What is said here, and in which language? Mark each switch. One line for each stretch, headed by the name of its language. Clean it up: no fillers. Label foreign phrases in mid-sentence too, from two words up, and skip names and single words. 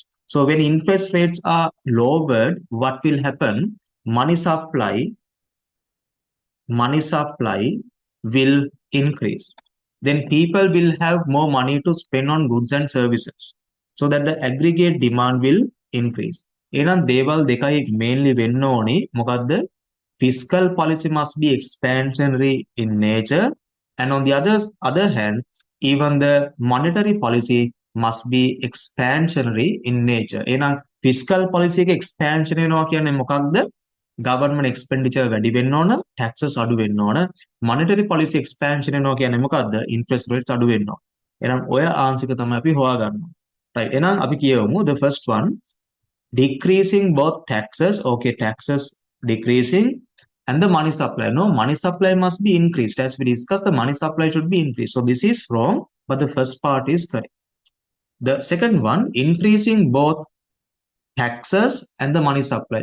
English: So when interest rates are lowered, what will happen? Money supply will increase. Then people will have more money to spend on goods and services, so that the aggregate demand will increase.
Sinhala: එහෙනම් දේවල් දෙකයි mainly වෙන්න ඕනේ. මොකද්ද?
English: Fiscal policy must be expansionary in nature, and on the other hand, even the monetary policy must be expansionary in nature.
Sinhala: එහෙනම්
English: fiscal policy
Sinhala: එක expansion වෙනවා කියන්නේ මොකක්ද?
English: government expenditure
Sinhala: වැඩි වෙන්න ඕන, taxes අඩු වෙන්න ඕන.
English: monetary policy
Sinhala: expansion වෙනවා කියන්නේ මොකද්ද?
English: interest rates
Sinhala: අඩු වෙන්න ඕන. එහෙනම් ඔය ආන්සර් එක තමයි අපි හොයාගන්න ඕන.
English: right.
Sinhala: එහෙනම් අපි කියවමු
English: the first one, decreasing both taxes. Okay, taxes decreasing and the money supply. No, money supply must be increased. As we discussed, the money supply should be increased. So this is wrong, but the first part is correct. The second one, increasing both taxes and the money supply.